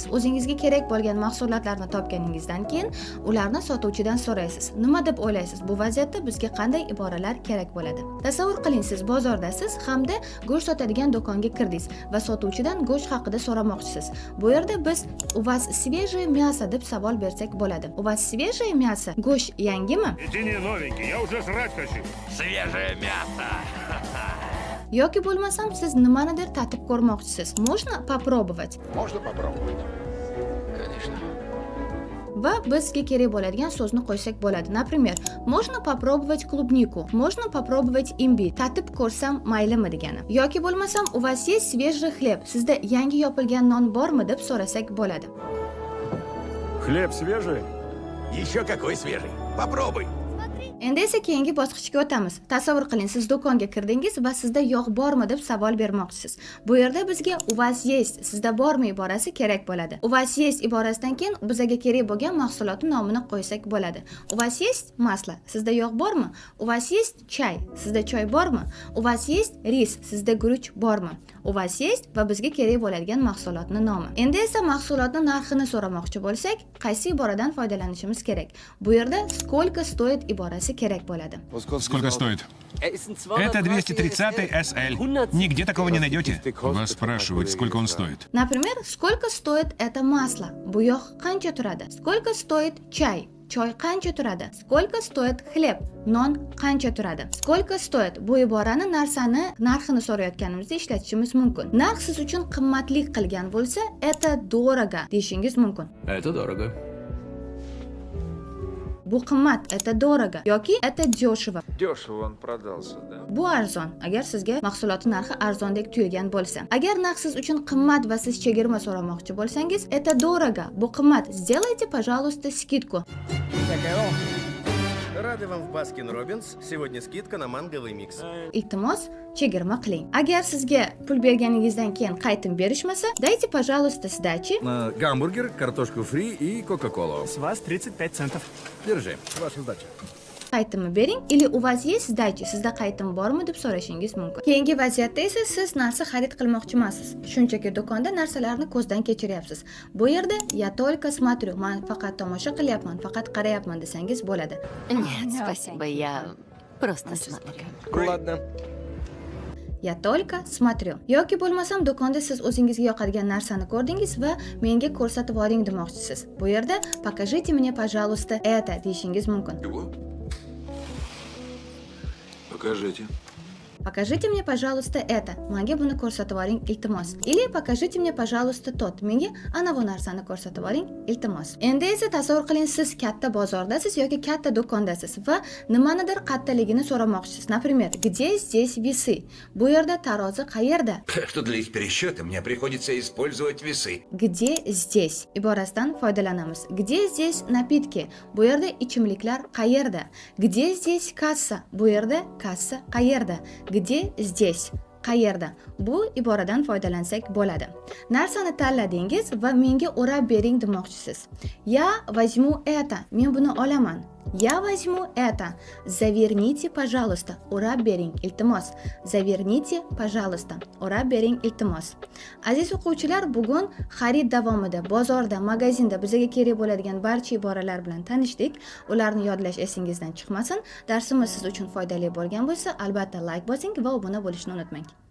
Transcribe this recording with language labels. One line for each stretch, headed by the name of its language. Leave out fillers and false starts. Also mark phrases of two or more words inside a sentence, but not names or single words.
Uzbek: O'zingizga kerak bo'lgan mahsulotlarni topganingizdan keyin ularni sotuvchidan so'raysiz. Nima deb o'ylaysiz? Bu vaziyatda bizga qanday iboralar kerak bo'ladi? Tasavvur qiling, siz bozordasiz hamda go'sht sotadigan do'konga kirdingiz va sotuvchidan go'sht haqida so'ramoqchisiz. Bu yerda biz
Russian: "У вас свежее мясо"
Uzbek: deb savol bersak bo'ladi.
Russian: "У вас свежее мясо"?
Uzbek: Go'sht yangimi?
Russian: Эти не новенькие, я уже жрать хочу. Свежее мясо!
Uzbek: Yoki bo'lmasam siz nimanidir tatib ko'rmoqchisiz.
Russian: Можно попробовать? Можно попробовать. Конечно.
Uzbek: Va bizga kerak bo'ladigan so'zni qo'ysak bo'ladi.
Russian: Например, можно попробовать клубнику, можно попробовать имбирь.
Uzbek: Tatib ko'rsam maylimi degani. Yoki bo'lmasam
Russian: "У вас есть свежий хлеб"?
Uzbek: Sizda yangi yopilgan non bormi deb so'rasak bo'ladi.
Russian: Хлеб свежий? Еще какой свежий. Попробуй.
Uzbek: Endi esa keyingi bosqichga o'tamiz. Tasavvur qiling, siz do'konga kirdingiz va sizda yog' bormi deb savol bermoqchisiz. Bu yerda bizga
Russian: "У вас есть",
Uzbek: sizda bormi iborasi kerak bo'ladi.
Russian: "У вас есть"
Uzbek: iborasidan keyin bizga kerak bo'lgan mahsulotning nomini qo'ysak bo'ladi.
Russian: "У вас есть масло",
Uzbek: sizda yog' bormi?
Russian: "У вас есть чай",
Uzbek: sizda choy bormi?
Russian: "У вас есть рис",
Uzbek: sizda guruch bormi?
Russian: "У вас есть"
Uzbek: va bizga kerak bo'ladigan mahsulotning nomi. Endi esa mahsulotning narxini so'ramoqchi bo'lsak, qaysi iboradan foydalanishimiz kerak? Bu yerda
Russian: "Сколько стоит"
Uzbek: iborasi kerak bo'ladi.
Russian: Сколько стоит? Это 230 SL. Нигде такого не найдете. Вас спрашивают, сколько он стоит. Например, "Сколько стоит это масло"?
Uzbek: Bu yog' qancha turadi?
Russian: "Сколько стоит чай"?
Uzbek: Choy qancha turadi?
Russian: "Сколько стоит хлеб"?
Uzbek: Non qancha turadi?
Russian: "Сколько стоит"
Uzbek: bu iborani narxini so'rayotganimizda ishlatishimiz mumkin. Narx siz uchun qimmatlik qilgan bo'lsa,
Russian: "Это дорого"
Uzbek: deyishingiz mumkin.
Russian: Это дорого.
Uzbek: Bu qimmat,
Russian: "Это дорого" yoki "Это дешево". Дешево он продался, да?
Uzbek: Bu arzon, agar sizga mahsulotning narxi arzondek tuyulgan bo'lsa. Agar narx siz uchun qimmat va siz chegirma so'ramoqchi bo'lsangiz,
Russian: "Это дорого",
Uzbek: bu qimmat.
Russian: Сделайте, пожалуйста, скидку. Рады вам в Баскин Робинс. Сегодня скидка на манговый микс.
Uzbek: Iltimos, chegirma qiling. Agar sizga pul berganingizdan keyin qaytim berishmasa,
Russian: "Дайте, пожалуйста, сдачи". Гамбургер, картошку фри и кока-колу. С вас 35 центов. Держи, ваша сдача.
Uzbek: Qaytimni bering
Russian: или "У вас есть сдачи",
Uzbek: sizda qaytim bormi deb so'rashingiz mumkin. Keyingi vaziyatda esa siz narsa xarid qilmoqchi emassiz. Shunchaki do'konda narsalarni ko'zdan kechiryapsiz. Bu yerda
Russian: "Я только смотрю",
Uzbek: men faqat tomosha qilyapman, faqat qarayapman desangiz bo'ladi.
Russian: Нет, спасибо, я просто смотрю. Ладно. "Я только смотрю".
Uzbek: Yoki bo'lmasam do'konda siz o'zingizga yoqadigan narsani ko'rdingiz va menga ko'rsatib oling demoqchisiz. Bu yerda
Russian: "Покажите мне, пожалуйста, это"
Uzbek: deyishingiz mumkin.
Russian: Чего? Покажите. "Покажите мне, пожалуйста, это".
Uzbek: Menga buni ko'rsatib oling, iltimos.
Russian: Или "Покажите мне, пожалуйста, тот".
Uzbek: Menga ana bu narsani ko'rsatib oling, iltimos. Endi esa tasavvur qiling, siz katta bozordasiz yoki katta do'kondasiz va nimanidir qattaligini so'ramoqchisiz.
Russian: Например, "Где здесь весы?"
Uzbek: Bu yerda tarozi qayerda?
Russian: Что для их пересчета мне приходится использовать весы. "Где здесь"
Uzbek: iborasidan foydalanamiz.
Russian: "Где здесь напитки?"
Uzbek: Bu yerda ichimliklar qayerda?
Russian: "Где здесь
Uzbek: kassa?" Bu yerda kassa qayerda?
Russian: "Где здесь" qayerda?
Uzbek: Bu iboradan foydalansak bo'ladi. Narsani tanladingiz va menga o'rab bering demoqchisiz.
Russian: "Я возьму это",
Uzbek: men buni olaman.
Russian: "Я возьму это". "Заверните, пожалуйста",
Uzbek: o'rab bering, iltimos.
Russian: "Заверните, пожалуйста",
Uzbek: o'rab bering, iltimos. Aziz o'quvchilar, bugun xarid davomida bozorda, magazinda bizga kerak bo'ladigan barcha iboralar bilan tanishdik. Ularni yodlash esingizdan chiqmasin. Darsimiz siz uchun foydali bo'lgan bo'lsa, albatta like bosing va obuna bo'lishni unutmang.